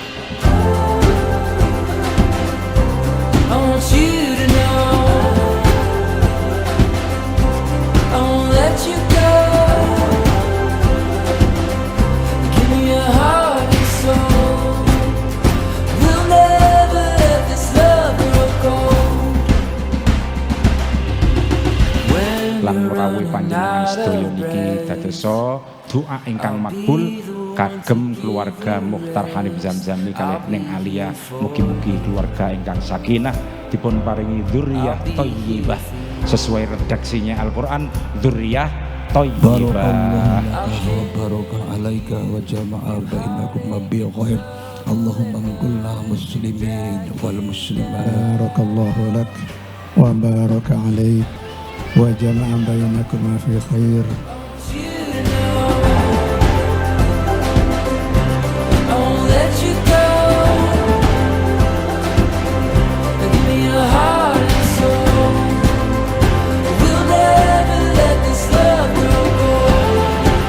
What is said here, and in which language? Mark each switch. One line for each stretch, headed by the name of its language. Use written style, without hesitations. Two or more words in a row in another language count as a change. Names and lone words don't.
English: I want you to know I won't let you go. Give me your heart and soul. We'll never let this love grow cold.
Javanese: Lan merawuh panjenengan sedaya niki dadosa doa ingkang makbul kagem keluarga Mukhtar Hanif Zamzami kalih Neng Alia. Mugi-mugi keluarga ingkang sakinah dipun paringi
Arabic: ذرية طيبة
Javanese: sesuai redaksinya Al-Qur'an,
Arabic: ذرية طيبة. بركة عليك وجمع بينكم بخير. اللهم كلنا مسلمين والمسلمات. بارك الله لك وبارك عليك وجمع بينكم في خير.
English: I won't let you go. Give me your heart and soul. We'll never let this love grow cold.